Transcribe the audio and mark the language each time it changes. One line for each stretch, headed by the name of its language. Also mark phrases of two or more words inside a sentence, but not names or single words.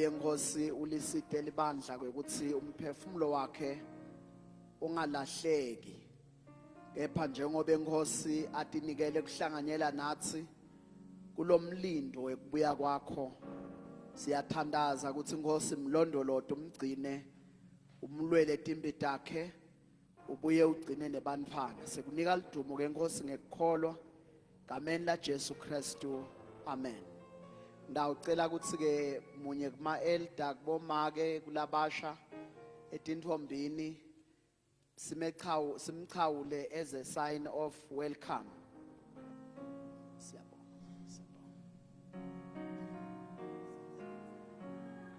Swati: inkosi ulisite libandla kwekuthi umphefumulo wakhe ungalahleki kepha njengoba inkosi atinikele kuhlanganyela nathi kulomlindo wekubuya kwakho siyathandaza ukuthi inkosi mlondolodo umgcine umlwele timbi takhe ubuye ugcine nebantwana sekunika lidumo ke inkosi ngekukholwa ngameni la Jesu Kristu amen. Ndawucela ukuthi ke munye kuma elder kubomake kulabasha etinthombini simchawule
English: as a sign of welcome.
Swati: Siyabonga.